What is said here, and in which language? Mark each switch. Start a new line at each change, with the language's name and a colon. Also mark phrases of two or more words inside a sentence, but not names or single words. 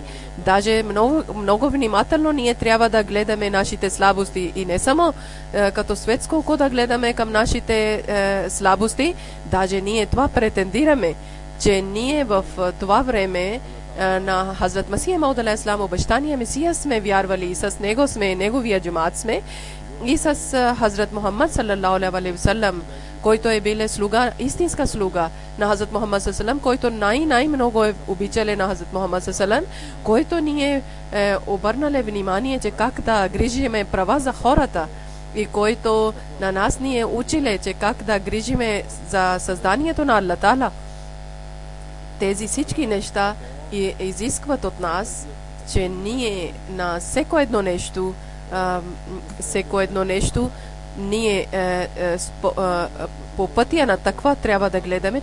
Bulgarian: Даже много внимателно ние трябва да гледаме нашите слабости и не само като светско, да гледаме към нашите слабости. Даже ние това претендираме, че ние в това време на Хазрат Масия Мауд алейхиссалам, обещания Месия сме вярвали и с него сме, неговия джамаат сме, и с Хазрат Мухаммад
Arabic: صلى الله عليه وسلم,
Bulgarian: който е бил слуга, истинска слуга на Хазрат Мухаммад
Arabic: صلى الله عليه وسلم,
Bulgarian: който най-много е обичали на Хазрат Мухаммад
Arabic: صلى الله عليه وسلم,
Bulgarian: който ние обърнали внимание, че как да грижиме права за хората и който на нас ни е учили, че как да грижиме за създанието на Аллах Таала. Тези всички неща и изискват от нас, че ние на всеко едно нещо ние по пътя на таква трябва да гледаме.